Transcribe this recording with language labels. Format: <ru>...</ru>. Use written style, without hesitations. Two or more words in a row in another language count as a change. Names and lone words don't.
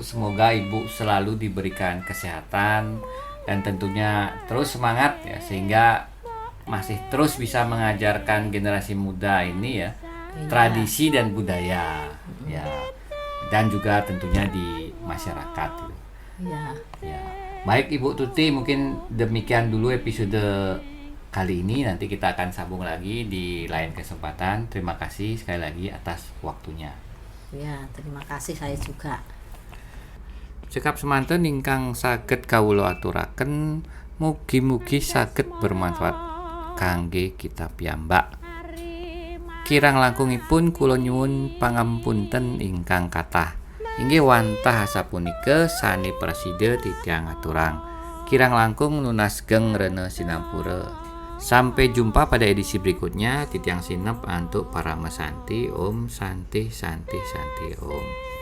<id>Semoga Ibu selalu diberikan kesehatan dan tentunya terus semangat ya, sehingga masih terus bisa mengajarkan generasi muda ini ya tradisi dan budaya ya, dan juga tentunya di masyarakat gitu. Ya. Baik Ibu Tuti, mungkin demikian dulu episode kali ini. Nanti kita akan sambung lagi di lain kesempatan. Terima kasih sekali lagi atas waktunya. Ya, terima kasih saya juga.</id> <jv>Cekap semanten ingkang saged kawula aturaken, mugi-mugi saged bermanfaat kangge kita piyambak. Kirang langkungipun kula nyuwun pangampunten ingkang kathah.</jv> <ban>Inggih wantah sapunika sani presida titiang aturang. Kirang langkung nunas geng rene sinampura.</ban> <id>Sampai jumpa pada edisi berikutnya.</id> <ban>Titiang sinep untuk para mesanti.</ban> <sa>Om Santi Santi Santi Om.</sa>